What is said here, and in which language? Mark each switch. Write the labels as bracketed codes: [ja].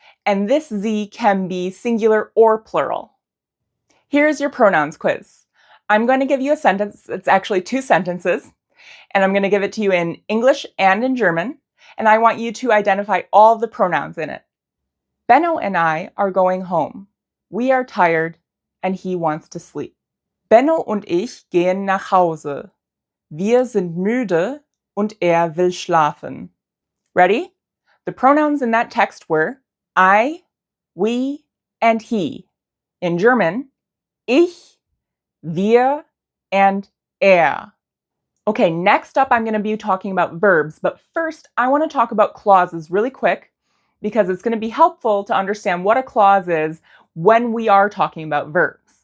[en] And this sie can be singular or plural. Here's your pronouns quiz. I'm going to give you a sentence. It's actually 2 sentences. And I'm going to give it to you in English and in German. And I want you to identify all the pronouns in it. Benno and I are going home. We are tired and he wants to sleep. [de] Benno und ich gehen nach Hause. Wir sind müde und will schlafen. [en] Ready? The pronouns in that text were I, we, and he. In German, ich, wir, and Okay, next up I'm going to be talking about verbs, but first I want to talk about clauses really quick because it's going to be helpful to understand what a clause is when we are talking about verbs.